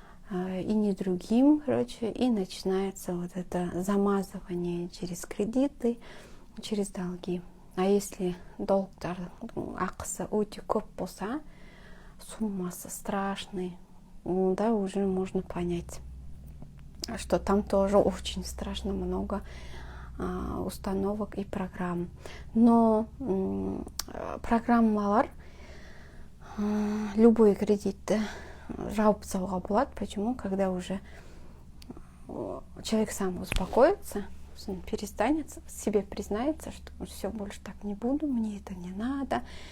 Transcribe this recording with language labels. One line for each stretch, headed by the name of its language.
Russian: и не другим, короче, и начинается вот это замазывание через кредиты, через долги. А если
Kazakh: долгтар ақысы өте көп болса, суммасы
Russian: страшный, да, уже можно понять, что там тоже очень страшно много установок и программ.
Kazakh: Но программалар любой кредитті жауып тастауға болады.
Russian: Почему? Когда уже человек сам успокоится, он перестанет, себе признается, что все, больше так не буду, мне это не надо.